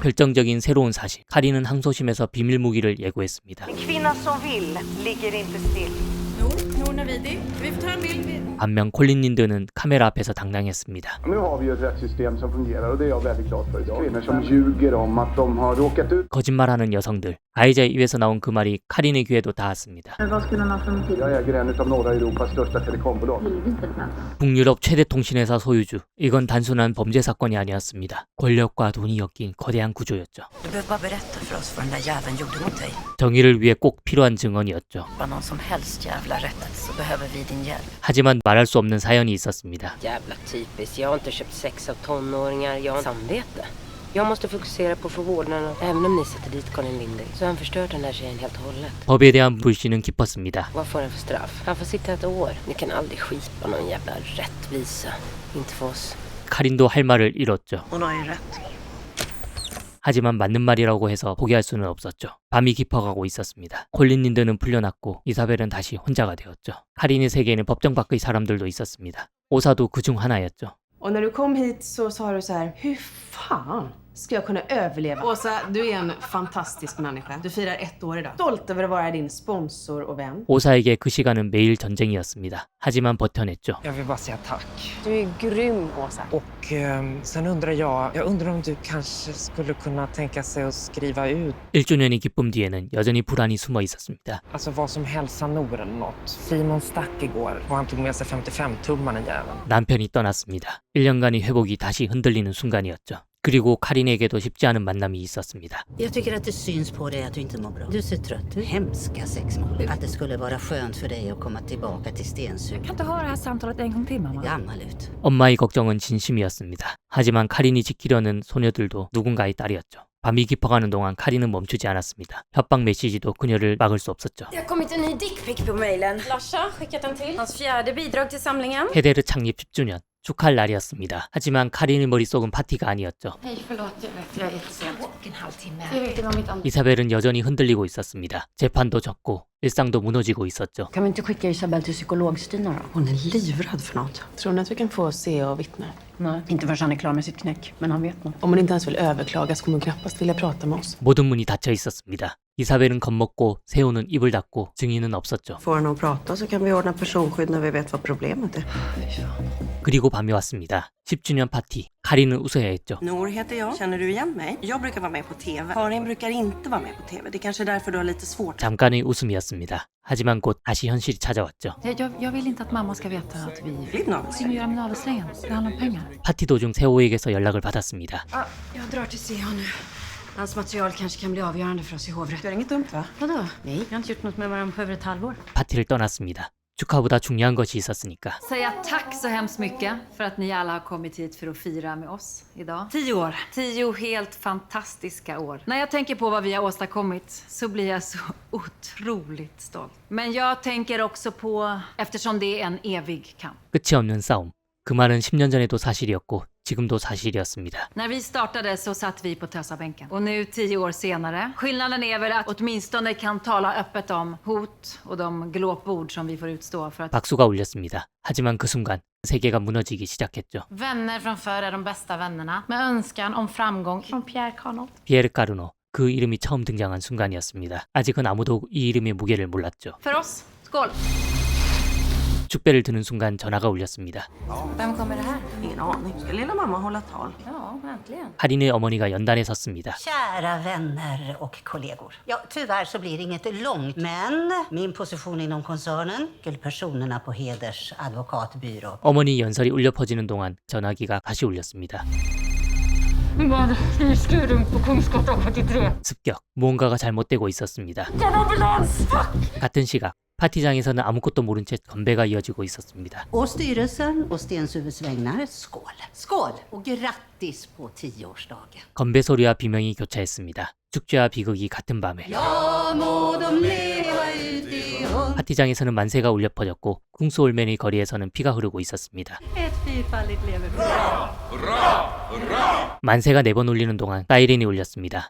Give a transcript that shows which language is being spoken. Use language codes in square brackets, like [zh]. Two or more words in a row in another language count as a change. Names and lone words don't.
[ko] 결정적인 새로운 사실. 카린은 항소심에서 비밀 무기를 예고했습니다. [sv] En kvinna som vill ligger inte still. Nor Navidi, vi får ta en bild. [ko] 반면 콜린 린드는 카메라 앞에서 당당했습니다. [sv] Nu har vi ju ett rättssystem som fungerar och det är jag väldigt glad för. Kvinnor som ljuger om att de har råkat ut. [ko] 거짓말하는 여성들. 가해자의 입에서 나온 그 말이 카린의 귀에도 닿았습니다. [sv] Jag äger en av norra Europas största telekombolag. [ko] 북유럽 최대 통신회사 소유주. 이건 단순한 범죄 사건이 아니었습니다. 권력과 돈이 엮인 거대한 구조였죠. [sv] Du behöver bara berätta för oss vad den där jäveln gjorde mot dig. [ko] 정의를 위해 꼭 필요한 증언이었죠. [sv] Bara någon som helst jävla rättelse så behöver vi din hjälp. [ko] 하지만 말할 수 없는 사연이 있었습니다. [sv] Jävla typiskt. Jag har inte köpt sex av tonåringar. Jag har samvete. Jag måste fokusera på att få vårdnaden. Även om ni sätter dit Colin Lindy så har han förstört den där tjejen helt och hållet. [ko] 법에 대한 불신은 깊었습니다. [sv] Vad får han för straff? Han får sitta ett år. Ni kan aldrig skipa någon jävla rättvisa. Inte för oss. [ko] 카린도 할 말을 잃었죠. [sv] Hon har ju rätt. [ko] 하지만 맞는 말이라고 해서 포기할 수는 없었죠. 밤이 깊어가고 있었습니다. 콜린 린드는 풀려났고 이사벨은 다시 혼자가 되었죠. 카린의 세계에는 법정 밖의 사람들도 있었습니다. 오사도 그중 하나였죠. [sv] Och när du kom hit så sa du så här: hur fan ska jag kunna överleva? Åsa, du är en fantastisk människa. Du firar 1 år idag. Stolt över att vara din sponsor och vän. [ko] 오사에게 그 시간은 매일 전쟁이었습니다. 하지만 버텨냈죠. [sv] Jag vill bara säga tack. Du är grym, Åsa. Och sen undrar jag undrar om du kanske skulle kunna tänka sig att skriva ut [ko] 1주년의 기쁨 뒤에는 여전히 불안이 숨어 있었습니다. [sv] alltså vad som hälsar Nor eller något. Simon stack igår och han tog med sig 55-tummaren jäveln. [ko] 남편이 떠났습니다. 1년간의 회복이 다시 흔들리는 순간이었죠. 그리고 카린에게도 쉽지 않은 만남이 있었습니다. [sv] Jag tycker att det syns på dig att du inte mår bra. Du ser trött ut. Hemska sexmål. Att det skulle vara skönt för dig att komma tillbaka till Stensund. Kan inte ha det här samtalet en gång till, mamma? Gammal ut. [ko] 엄마의 걱정은 진심이었습니다. 하지만 카린이 지키려는 소녀들도 누군가의 딸이었죠. 밤이 깊어가는 동안 카린은 멈추지 않았습니다. 협박 메시지도 그녀를 막을 수 없었죠. [sv] Det har kommit en ny dickpic på mailen. Larsa skickat en till. Hans 4:e bidrag till samlingen. [ko] 헤데르 창립 10주년. 축하할 날이었습니다. 하지만 카린의 머릿속은 파티가 아니었죠. [sv] Hej, förlåt. Jag vet, jag är lite sen. Och en halvtimme. Jag vet, det var mitt [ko] 이사벨은 여전히 흔들리고 있었습니다. 재판도 졌고 일상도 무너지고 있었죠. [sv] Kan vi inte skicka Isabel till psykolog-Stina då? Hon är livrädd för något. Tror ni att vi kan få se och vittna? Nej, inte förrän han är klar med sitt knäck. Men han vet något. Om hon inte ens vill överklaga så kommer hon knappast vilja prata med oss. [ko] 모든 문이 닫혀 있었습니다. 이사벨은 겁먹고 세호는 입을 닫고 증인은 없었죠. [sv] Får hon prata så kan vi ordna personskydd när vi vet vad problemet är. [ko] 그리고 밤이 왔습니다. 10주년 파티. 카린은 웃어야 했죠. [sv] Nor heter jag. Känner du igen mig? Jag brukar vara med på TV. Karin brukar inte vara med på TV. Det är kanske därför du har lite svårt. [ko] 잠깐의 웃음이었습니다. 하지만 곧 다시 현실이 찾아왔죠. [sv] Jag vill inte att mamma ska veta att vi Vill något? signerar navelsträngen. Det handlar om pengar. [ko] 파티 도중 세호에게서 연락을 받았습니다. [sv] Jag drar till CH nu. Hans material kanske kan bli avgörande för oss i hovrätt. Du har inget dumt va? Vadå? Nej, vi har inte gjort något med varandra på över ett halvår. [ko] 파티를 떠났습니다. 축하보다 중요한 것이 있었으니까. [sv] Säga tack så hemskt mycket för att ni alla har kommit hit för att fira med oss idag. 10 år. 10 helt fantastiska år. När jag tänker på vad vi har åstadkommit så blir jag så otroligt stolt. Men jag tänker också på, eftersom det är en evig kamp. [ko] 끝이 없는 싸움. 그 말은 10년 전에도 사실이었고 지금도 사실이었습니다. [sv] När vi startade så satt vi på tösabänken. Och nu 10 år senare. Skillnaden är väl att åtminstone kan tala öppet om hot och de glåpord som vi får utstå för att... [ko] 박수가 울렸습니다. 하지만 그 순간 세계가 무너지기 시작했죠. [sv] Vänner från förr är de bästa vännerna. Med önskan om framgång från Pierre Carnot. [ko] 피에르 까르노. 그 이름이 처음 등장한 순간이었습니다. 아직은 아무도 이 이름의 무게를 몰랐죠. [sv] För oss, skål! [ko] 축배를 드는 순간 전화가 울렸습니다. [sv] Vem kommer det här? Ingen aning. Ska lilla mamma hålla tal? Ja, äntligen. [ko] 카린의 어머니가 연단에 섰습니다. [sv] Kära vänner och kollegor. Ja, tyvärr så blir det inget långt, men min position inom koncernen till personerna på Heders advokatbyrå. [ko] 어머니 연설이 울려 퍼지는 동안 전화기가 다시 울렸습니다. 습격. 무언가가 잘못되고 있었습니다. 같은 시각. 파티장에서는 아무것도 모른 채 건배가 이어지고 있었습니다. [sv] Å styrelsen och Stenshuvud's vägnar, skål. Skål och grattis på 10-årsdagen. [ko] 건배 소리와 비명이 교차했습니다. 축제와 비극이 같은 밤에. 파티장에서는 만세가 울려 퍼졌고 쿵스홀맨의 거리에서는 피가 흐르고 있었습니다. 만세가 4번 울리는 동안 사이렌이 울렸습니다.